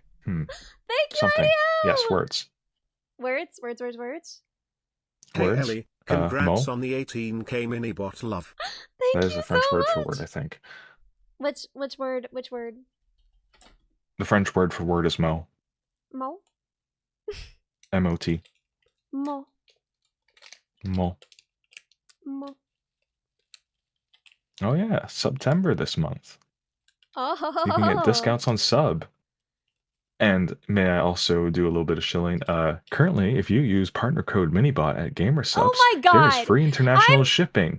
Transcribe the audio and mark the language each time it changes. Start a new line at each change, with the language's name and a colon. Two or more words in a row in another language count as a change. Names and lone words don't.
English: Thank you, something. Yes, Radio! words. Words. Hey Words. Ellie, congrats Mo. on the 18K Minibot love. Thank That is you the French word so for word, much. I think. Which word? Which word? The French word for word is mo. Mo. M-O-T. Mo. Mo. Mo. Oh yeah, September this month. You can get Oh. discounts on sub. And may I also do a little bit of shilling? Currently, if you use partner code Minibot at Gamersubs, Oh my there is god. free international shipping.